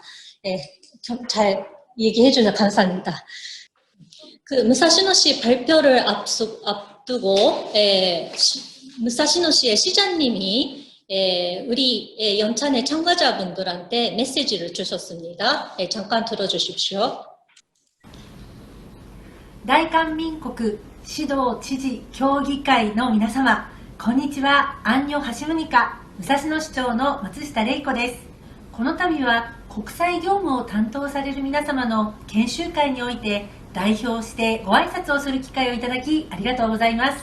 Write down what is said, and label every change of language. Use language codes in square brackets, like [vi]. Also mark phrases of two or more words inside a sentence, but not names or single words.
[ko] 잘 얘기해 주셔서 감사합니다. 그 무사시노시 발표를 앞두고 무사시노시의 시장님이 우리 연찬회 참가자분들한테 메시지를 주셨습니다. 잠깐 들어주십시오. [ja] 大韓民国指導知事協議会の皆様、こんにちは。 [ko] 안녕하십니까 [ja] 武蔵野市長の松下玲子です。この度は国際業務を担当される皆様の研修会において代表してご挨拶をする機会をいただきありがとうございます。